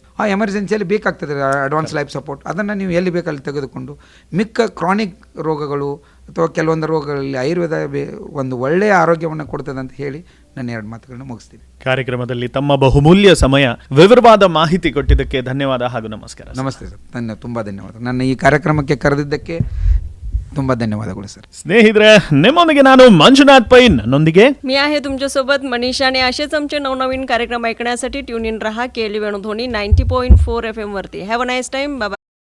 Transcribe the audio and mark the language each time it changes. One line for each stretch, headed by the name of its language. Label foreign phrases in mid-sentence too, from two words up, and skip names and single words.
Kannada: ಆ ಎಮರ್ಜೆನ್ಸಿಯಲ್ಲಿ ಬೇಕಾಗ್ತದೆ
English: advance life support.
Kannada: ಅದನ್ನು ನೀವು ಎಲ್ಲಿ ಬೇಕಲ್ಲಿ ತೆಗೆದುಕೊಂಡು ಮಿಕ್ಕ ಕ್ರಾನಿಕ್ ರೋಗಗಳು ಅಥವಾ ಕೆಲವೊಂದು ರೋಗಗಳಲ್ಲಿ ಆಯುರ್ವೇದ ಒಂದು ಒಳ್ಳೆಯ ಆರೋಗ್ಯವನ್ನು ಕೊಡ್ತದೆ ಅಂತ ಹೇಳಿ ನನ್ನ 2 ಮಾತುಗಳನ್ನು ಮುಗಿಸ್ತೀನಿ. ಕಾರ್ಯಕ್ರಮದಲ್ಲಿ ತಮ್ಮ ಬಹುಮೂಲ್ಯ ಸಮಯ, ವಿವರವಾದ ಮಾಹಿತಿ ಕೊಟ್ಟಿದ್ದಕ್ಕೆ ಧನ್ಯವಾದ ಹಾಗೂ ನಮಸ್ಕಾರ. ನಮಸ್ತೆ ಸರ್, ತುಂಬ ಧನ್ಯವಾದ. ನನ್ನ ಈ ಕಾರ್ಯಕ್ರಮಕ್ಕೆ ಕರೆದಿದ್ದಕ್ಕೆ ತುಂಬ ಧನ್ಯವಾದಗಳು ಸರ್. ಸ್ನೇಹಿತರೆ, ನಿಮ್ಮೊಂದಿಗೆ ನಾನು ಮಂಜುನಾಥ್ ಪೈ, ನನ್ನೊಂದಿಗೆ
Marathi: मी आहे तुमच्यासोबत मनीषा. आणि असेच आमचे नवनवीन कार्यक्रम ऐकण्यासाठी
English: tune in
Marathi: रहा KLE वेणुध्वनी 90.4 FM वरती.
English: Have a nice time. Bye.